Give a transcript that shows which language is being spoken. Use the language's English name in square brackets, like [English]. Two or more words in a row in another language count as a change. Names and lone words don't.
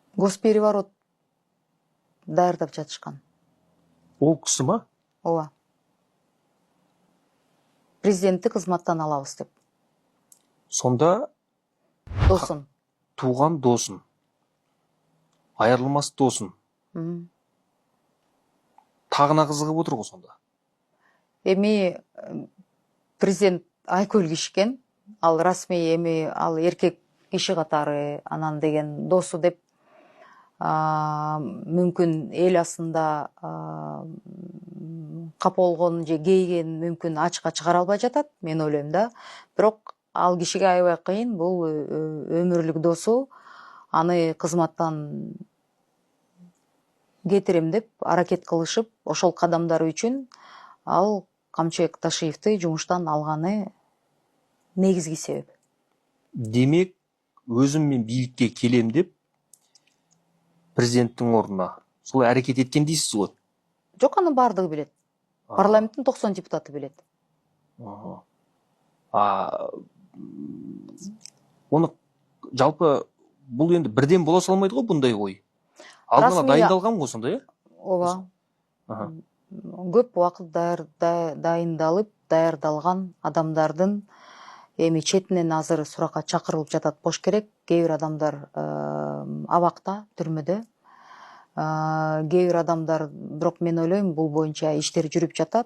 [Kyrgyz] госпереворот даярдап жатышкан. [Kazakh] Ол кісі ма? [Kyrgyz] Ооба. Президентти кызматтан алабыз деп. [Kazakh] Сонда [Kyrgyz] Досун. [Kazakh] туған досын, айырылмас досын, тағына қызығып отыр ғой сонда. [Kyrgyz] Эми президент айкөл кишкен, ал расмий эми ал эркек киши катары анан деген досу деп мүмкүн эл астында капа болгон же кейген мүмкүн ачыкка чыгара албай жатат, мен ойлойм да. Бирок ал кишиге аябай кыйын, бул өмүрлүк досу аны кызматтан кетирем деп аракет кылышып, ошол кадамдары үчүн ал Камчыбек Ташиевди жумуштан алганы негизги себеп. Демек, [Kazakh] өзім мен бийликке келем деп, президенттің орнына сол әрекет еткен дейсіз ғой? [Kyrgyz] Жок, анын бардыгы билет. Парламенттин 90 депутаты билет. [Kazakh] Оны жалпы бұл енді бірден бола салмайды ғой бұндай ой. Алдына дайындалған ғой сонда, е? [Kyrgyz] Ооба. Көп убакыт даярдалган адамдардын эми четинен азыр суракка чакырылып жатат болуш керек. Кээ бир адамдар абакта, түрмөдө. Кээ бир адамдар, бирок мен ойлойм, бул боюнча иштер жүрүп жатат.